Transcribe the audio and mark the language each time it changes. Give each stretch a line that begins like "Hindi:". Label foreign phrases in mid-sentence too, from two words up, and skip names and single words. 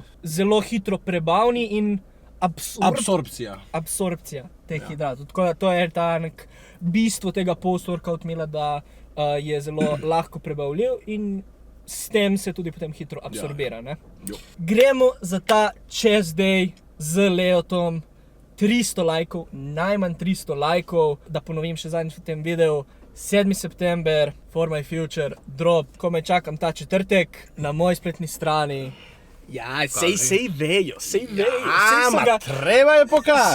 Slovenian: Zelo hitro prebavni in absorpcija teh hidratov. Tako da to je ta nek bistvo tega
English: post-workout meala,
Slovenian: da je zelo lahko prebavljiv in s tem se tudi potem hitro absorbira, ne? Gremo za ta
English: chest day
Slovenian: z Leotom. 300 lajkov, najmanj 300 lajkov, da ponovim še zadnjič v tem videu. 7. september, For My Future, drop, komaj čakam ta četrtek na moji spletni strani. Ja, sej vejo. Treba je pokazati.